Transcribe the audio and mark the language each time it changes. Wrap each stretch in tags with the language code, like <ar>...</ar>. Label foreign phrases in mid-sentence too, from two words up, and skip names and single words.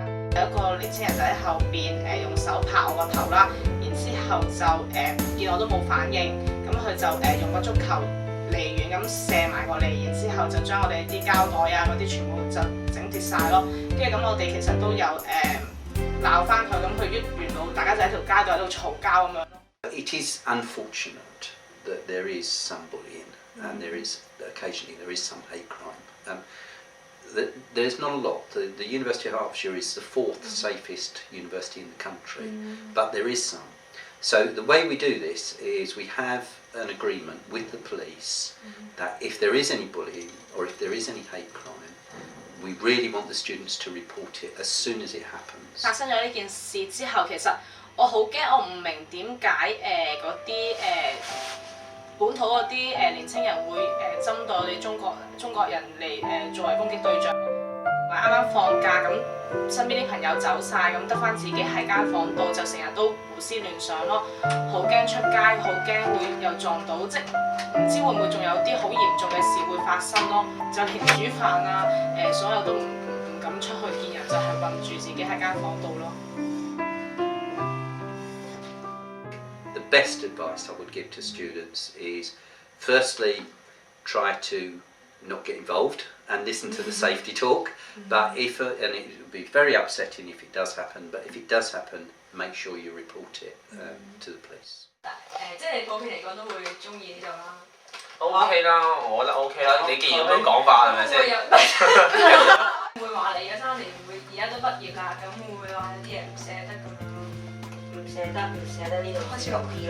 <yue>有一個年青人就喺後邊用手拍我個頭啦，然之後就見我都冇反應，咁佢就用個足球離遠咁射埋過嚟，然之後就將我哋啲膠袋啊嗰啲全部就整跌晒咯。跟住咁我哋其實都有鬧翻佢，咁佢原來大家就喺條街度喺度嘈交咁樣咯。</yue> <en>It is unfortunate that there is some bullying and there is occasionally some hate crime. There's not a lot. The University of Hertfordshire is the 4th safest university in the country, but there is some. So the way we do this is we have an agreement with the police that if there is any bullying or if there is any hate crime, we really want the students to report it as soon as it happens.</en> <yue>發生咗呢件事之後，其實我好驚，我唔明點解嗰啲本土嗰啲年青人會針對我哋中國人嚟作為攻擊對象。啱啱放假咁，身邊啲朋友走晒，咁得翻自己喺間房度，就成日都胡思亂想咯，好驚出街，好驚會又撞到，即唔知會唔會仲有啲好嚴重嘅事會發生咯。就連煮飯啊，所有都唔敢出去見人，就係韞住自己喺間房度咯。</yue> <en>The best advice I would give to students is, firstly, try to not get involved and listen to the safety talk. But and it would be very upsetting if it does happen. But if it does happen, make sure you report it to the police.</en> <yue>即係你普遍嚟講都會中意呢度啦。 OK 啦，我覺得 OK 啦。你既然咁樣講法係咪先？會話你嘅3年會而家都畢業啦，咁會唔會話有啲嘢唔捨得咁？唔捨得呢度開始落啲咯。</yue>